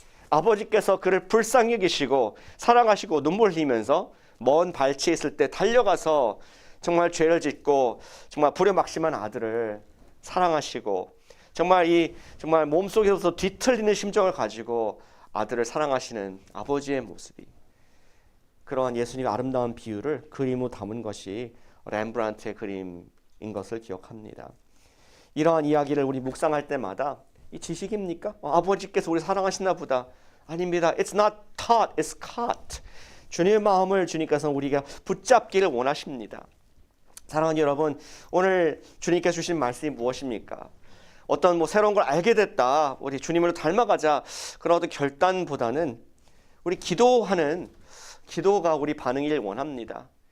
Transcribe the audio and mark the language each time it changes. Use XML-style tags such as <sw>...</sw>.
<ko>아버지께서 그를 불쌍히 여기시고 사랑하시고 눈물 흘리면서 먼 발치에 있을 때 달려가서 정말 죄를 짓고 정말 불효막심한 아들을 사랑하시고 정말 몸속에서 뒤틀리는 심정을 가지고 아들을 사랑하시는 아버지의 모습이, 그러한 예수님의 아름다운 비유를 그림으로 담은 것이 렘브란트의 그림인 것을 기억합니다. 이러한 이야기를 우리 묵상할 때마다 이 지식입니까? 아버지께서 우리 사랑하시나 보다. 아닙니다.</ko> <en>It's not taught, it's caught.</en> <ko>주님의 마음을 주님께서 우리가 붙잡기를 원하십니다. 사랑하는 여러분, 오늘 주님께서 주신 말씀이 무엇입니까? 어떤 새로운 걸 알게 됐다, 우리 주님을 닮아가자, 그런 어떤 결단보다는 우리 기도가 우리 반응이길 원합니다.</ko>